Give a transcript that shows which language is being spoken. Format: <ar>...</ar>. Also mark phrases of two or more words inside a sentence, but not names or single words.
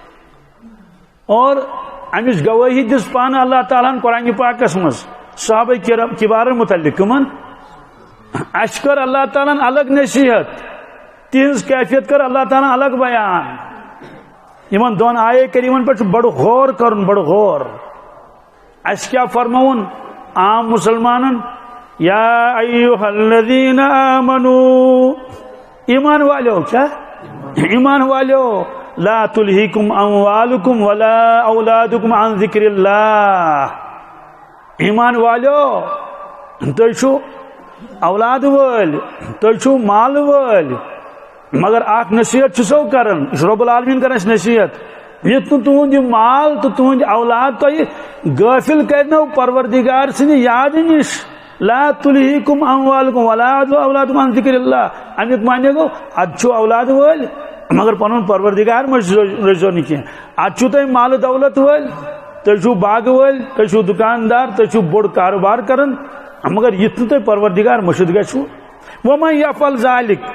<ks>اور امِچ گوٲہی دِژ پانہٕ اللہ تعالیٰ ہن قرآنِ پاکس منٛز صحابہ کبارن متعلق کٕمن اَسہِ کٔر اللہ تعالیٰ ہن الگ نصیحت تِہنٛز کیفیت کٔر اللہ تعالیٰ ہن الگ بیان یِمن دۄن آیے کریٖمن پٮ۪ٹھ چھُ بڑٕ غور کرُن بڑٕ غور اس کیا فرماون عام مسلمانن</ks> <ar>یا ایوہ الذین آمنو</ar> <ks>ایمان والو کیا ایمان والو</ks> <ar>لا تلہیکم اموالکم ولا اولادکم عن ذکر اللہ</ar> <ks>ایمان والو تُہۍ چھُو اولاد وٲلۍ تُہۍ چھُو مال وٲلۍ مگر اکھ نصیحت چھُسو کران یہِ چھُ</ks> <ar>رب العالمین</ar> <ks>کران اَسہِ نصیحت یُتھ نہٕ تُہُنٛد یہِ مال تہٕ تُہُنٛد اولاد تۄہہِ غٲفِل کرنو پروردگار سٕنٛدِ یادٕ نِش</ks> <ar>لا تُلہیکم اموالکم ولا اولادکم عن ذکر اللہ</ar> <ks>امیُک معنی گوٚو ادٕ چھُو اولاد وٲلۍ مگر پنُن پروردگار مہ رٔچھزیو نہٕ کینٛہہ ادٕ چھُو تۄہہِ مالہٕ دولت وٲلۍ تُہۍ چھُو باغہٕ وٲلۍ تُہۍ چھُو دُکاندار تُہۍ چھُو بوٚڑ کاروبار کران مگر یُتھ نہٕ تۄہہِ پروردگار مٔشِد گژھِوٕ</ks> <ar>وَمَن یفعل ذلک</ar>